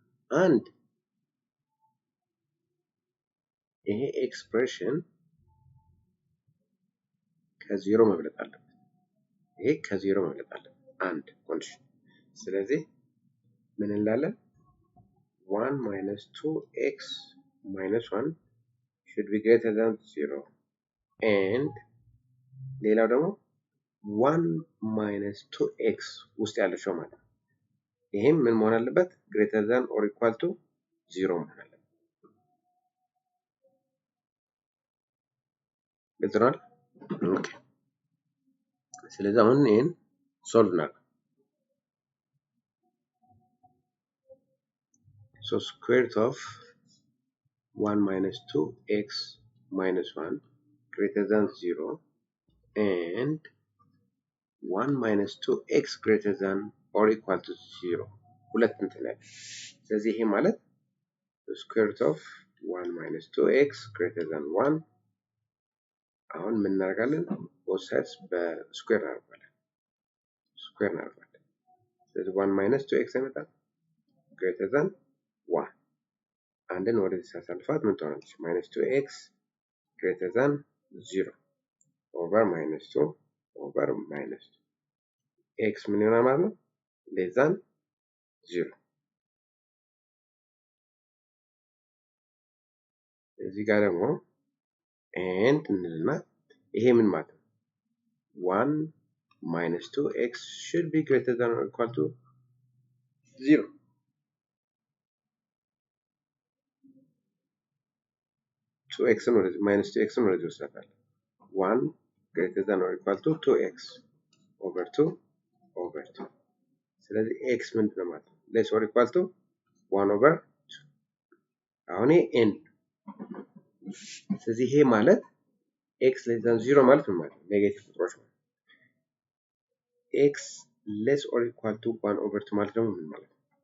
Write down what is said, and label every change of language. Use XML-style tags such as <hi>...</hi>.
<am>አንድ ይሄ ኤክስፕሬሽን ከዜሮ መብለጥ አለበት። ይሄ ከዜሮ መብለጥ አለበት። አንድ ኮንዲሽን። ስለዚህ ምን እንላለን?</am> <en>1 minus 2x minus 1 should be greater than 0 and</en> <am>ሌላው ደግሞ</am> <en>1 minus 2x</en> <am>ውስጥ ያለችው ማለት ነው። ይሄም ምን መሆን አለበት?</am> <en>greater than or equal to 0</en> <am>መሆን አለበት። ግልጽ ነው? ኦኬ ስለዚህ አሁን ይሄን ሶልቭ እናድርግ።</am> <en>so square root of 1 minus 2x minus 1 greater than 0 and 1 minus 2x greater than or equal to 0</en> <am>ሁለት እንትን ላይ ስለዚህ ይሄ ማለት</am> <en>square root of 1 minus 2x greater than 1</en> <am>አሁን ምን እናደርጋለን?</am> <en>both sides</en> <am>በስኩዌር እናደርጋለን። ስኩዌር እናደርጋለን። ስለዚህ</am> <en>1 minus 2x</en> <am>ይመጣል</am> <en>greater than 1</en> <am>አንድን ወደዚህ ሳሳልፋት ምን ትሆናለች?</am> <en>minus 2x greater than 0 over minus 2 over minus 2 x</en> <am>ምን ይሆናል ማለት ነው?</am> <en>less than 0</en> <am>እዚህ ጋር ደግሞ and እንልና ይሄ ምን ማለት ነው?</am> <en>1 minus 2x should be greater than or equal to 0 2x ነው minus 2x ነው</en> <am>ወደዚህ ወስዳታል</am> <en>1 greater than or equal to 2x over 2 over 2</en> <am>ስለዚህ x ምንድን ነው ማለት ነው?</am> <en>less or equal to 1 over 2</en> <am>አሁን ይሄ n ስለዚህ ይሄ ማለት</am> <en>x less than 0</en> <am>ማለት ምን ማለት ነው? ኔጌቲቭ ቁጥሮች ማለት</am> <en>x less or equal to 1 over 2</en> <am>ማለት ደግሞ ምን ማለት ነው?</am>